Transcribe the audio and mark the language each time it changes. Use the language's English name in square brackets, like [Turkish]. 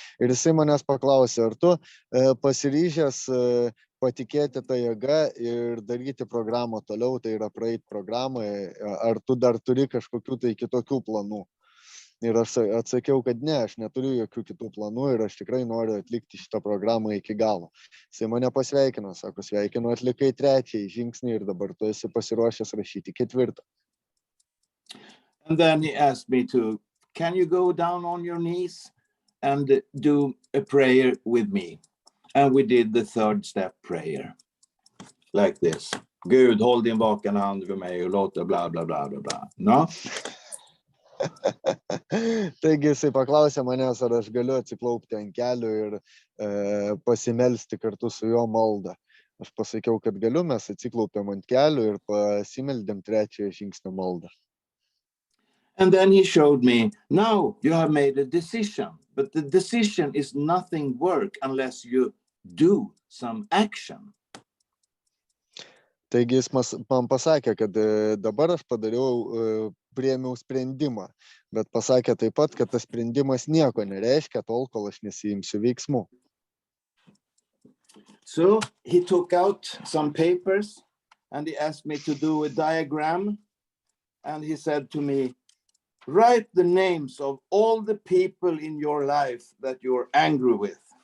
[Lithuanian] Ir jisai manęs paklausė, ar tu pasiryžęs patikėti tą jėgą ir daryti programą toliau, tai yra praeiti programą, ar tu dar turi kažkokių tai kitokių planų. Ir aš atsakiau, kad ne, aš neturiu jokių kitų planų ir aš tikrai noriu atlikti šitą programą iki galo. Jisai mane pasveikino, sako, sveikinu, atlikai 3. žingsnį ir dabar tu esi pasiruošęs rašyti 4. [English] And then he asked me to, can you go down on your knees and do a prayer with me? And we did the 3rd step prayer, like this. [Swedish] Gud, håll din vakande hand över mig och låt bla bla bla bla bla. [English] No? [Lithuanian] Taigi jisai paklausė manęs, ar aš galiu atsiklaupti ant kelių ir pasimelsti kartu su jo maldą. Aš pasakiau, kad galiu, mes atsiklaupėm ant kelių ir pasimeldėm 3. žingsnio maldą. [English] And then he showed me, now you have made a decision, but the decision is nothing work unless you do some action. [Lithuanian] Taigi jis man pasakė, kad dabar aš priėmiau sprendimą, bet pasakė taip pat, kad tas sprendimas nieko nereiškia tol, kol aš nesiimsiu veiksmų. [English] So he took out some papers and he asked me to do a diagram, and he said to me, write the names of all the people in your life that you're angry with.